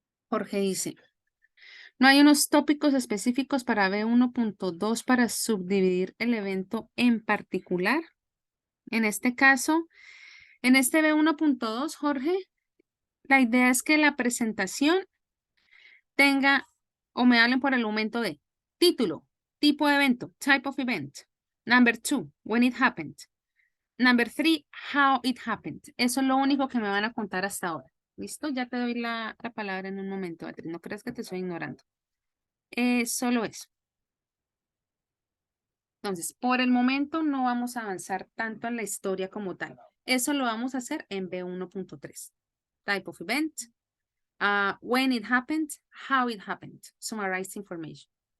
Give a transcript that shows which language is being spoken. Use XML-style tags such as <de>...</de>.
<es>Jorge dice, no hay unos tópicos específicos para B1.2 para subdividir el evento en particular. En este caso, en este B1.2, Jorge, la idea es que la presentación tenga o me hablen por el aumento de título, tipo de evento,</es> <en>type of event. Number 2, when it happened. Number 3, how it happened.</en> <es>Eso es lo único que me van a contar hasta ahora. ¿Listo? Ya te doy la palabra en un momento, Beatriz. No creas que te estoy ignorando. Solo eso. Entonces, por el momento no vamos a avanzar tanto en la historia como tal. Eso lo vamos a hacer en B1.3.</es> <en>Type of event, when it happened, how it happened, summarized information.</en>